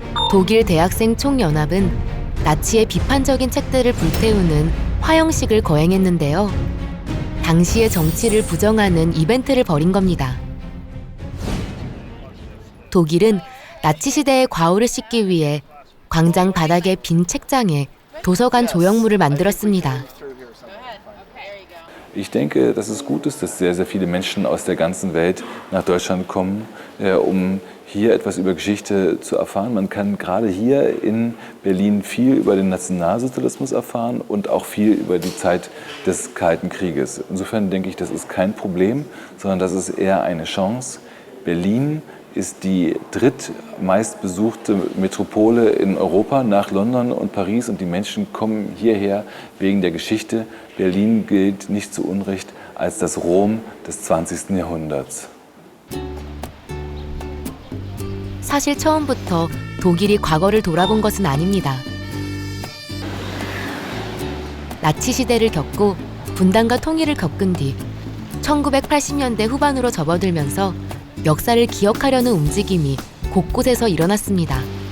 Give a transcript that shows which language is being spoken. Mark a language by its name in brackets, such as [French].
[Korean] 독일 대학생 총연합은 나치의 비판적인 책들을 불태우는 화형식을 거행했는데요. 당시의 정치를 부정하는 이벤트를 벌인 겁니다. 독일은 나치 시대의 과오를 씻기 위해 광장 바닥의 빈 책장에 도서관 조형물을 만들었습니다. [German] Ich denke, dass es gut ist, dass sehr, sehr viele Menschen aus der ganzen Welt nach Deutschland kommen, um hier etwas über Geschichte zu erfahren. Man kann gerade hier in Berlin viel über den Nationalsozialismus erfahren und auch viel über die Zeit des Kalten Krieges. Insofern denke ich, das ist kein Problem, sondern das ist eher eine Chance. Berlin ist die drittmeistbesuchte Metropole in Europa nach London und Paris und die Menschen kommen hierher wegen der Geschichte. Berlin gilt nicht zu Unrecht als das Rom des 20. Jahrhunderts. [Korean] 사실 처음부터 독일이 과거를 돌아본 것은 아닙니다. 나치 시대를 겪고 분단과 통일을 겪은 뒤 1980년대 후반으로 접어들면서 역사를 기억하려는 움직임이 곳곳에서 일어났습니다.